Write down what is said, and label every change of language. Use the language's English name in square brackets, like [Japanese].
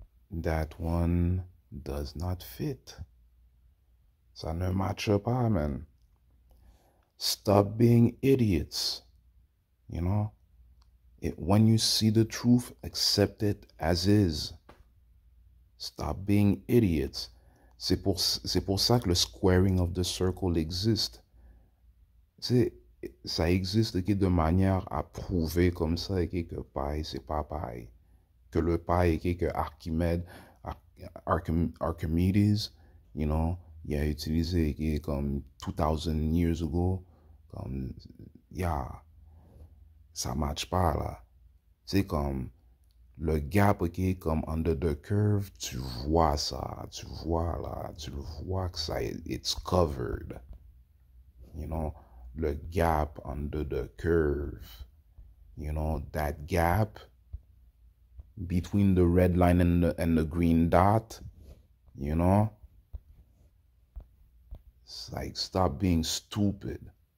[English] That one does not fit. [French] Ça ne matche pas, man. [English] Stop being idiots. You know? When you see the truth, accept it as is. Stop being idiots. [French] C'est pour ça que le squaring of the circle existe. Ça existe de manière à prouver comme ça que pi, c'est pas pi. Que le pi est que Archimedes, you know, il a utilisé comme [English] 2000 years ago. [French] Comme, yeah, ça match pas là. C'est comme le gap, ok, comme [English] under the curve, [French] tu vois ça, tu vois là, tu vois que ça, [English] it's covered. You know, le gap under the curve. You know, that gap between the red line and the green dot, you know? It's like, stop being stupid.